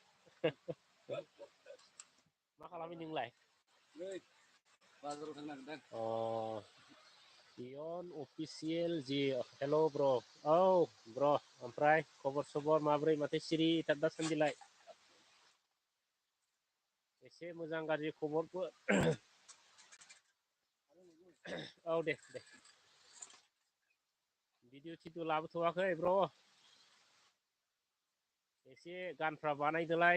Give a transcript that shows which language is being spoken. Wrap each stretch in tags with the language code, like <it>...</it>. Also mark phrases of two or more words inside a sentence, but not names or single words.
<brx>मा खालामो नोंलाय? नै बाजाराव थांनो नागिरदों।</brx> <en>Ion official Ji. Hello bro. Oh bro,</en> <brx>oमफ्राय खबर सबर माब्रै माथो सिरि थार दासान्दिलाय? एसे मोजां गाज्रि खबरफोर औ दे दे। भिडिअ थिडिअ लाबोथ'वाखै ब्र'। एसे गानफ्रा बानायदोलाय।</brx>